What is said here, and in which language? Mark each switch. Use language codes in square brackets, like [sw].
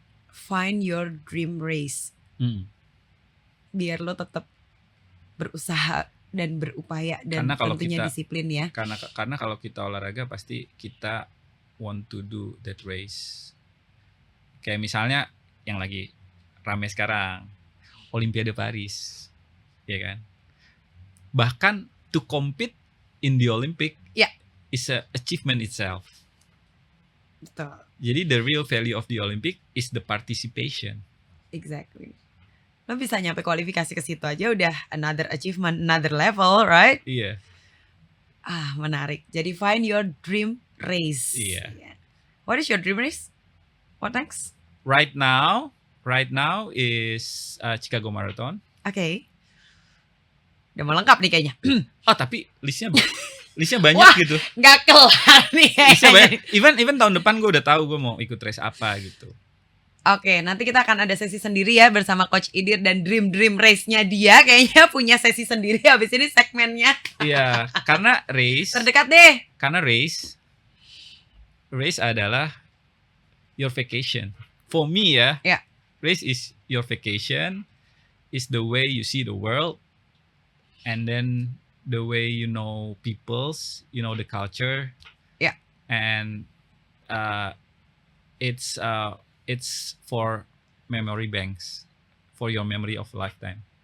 [en] Find your dream race. [id] Biar lo tetap berusaha dan berupaya dan tentunya disiplin ya. Karena kalau kita olahraga pasti kita [en] want to do that race. [id] Kayak misalnya yang lagi rame sekarang, Olimpiade Paris, ya kan? Bahkan [en] to compete in the Olympic is a achievement itself. [id] Betul. [en] Jadi the real value of the Olympic is the participation. Exactly. [id] Lo bisa nyampe kualifikasi ke situ aja udah [en] another achievement, another level, right? [id] Iya. Menarik. Jadi [en] find your dream race. [id] Iya. [en] What is your dream race? What next? Right now is Chicago Marathon. [id] Okay. Udah mau lengkap nih kayaknya. Tapi listnya banyak gitu. Gak kelar nih. Listnya banyak. Even tahun depan gue udah tahu gue mau ikut race apa gitu. Oke, nanti kita akan ada sesi sendiri ya bersama Coach Idir dan dream race-nya dia. Kayaknya punya sesi sendiri habis ini segmennya. Iya, karena race. Terdekat deh. Karena race adalah [en] your vacation. For me ya. Yeah. Race is your vacation. Is the way you see the world. And then the way you know peoples, you know the culture. Yeah. And it's for memory banks, for your memory of lifetime.